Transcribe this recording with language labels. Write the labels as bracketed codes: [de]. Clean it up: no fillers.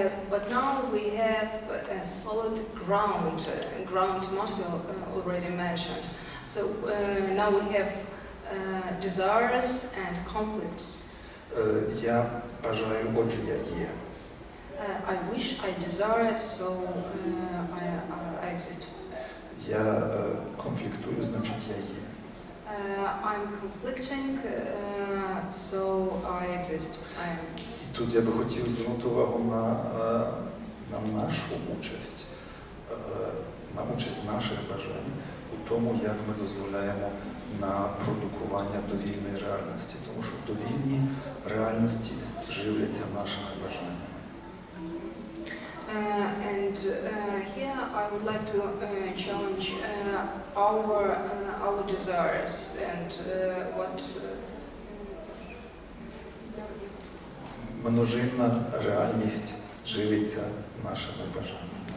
[en] But now we have a solid ground Marci already mentioned. So now we have desires and conflicts. [uk] Я бажаю, отже, я є. [en] I wish, I desire, so I exist. [uk] Я конфліктую, значить я є. [en] I'm conflicting, so I exist. I am. [uk] І тут я би хотів звернути увагу на нашу участь, на участь наших бажань у тому, як ми дозволяємо на продукування довільної реальності. Тому що довільні реальності живляться нашими бажаннями. [en] And here I would like to challenge our desires and what. [uk] Множинна реальність живиться нашими бажаннями.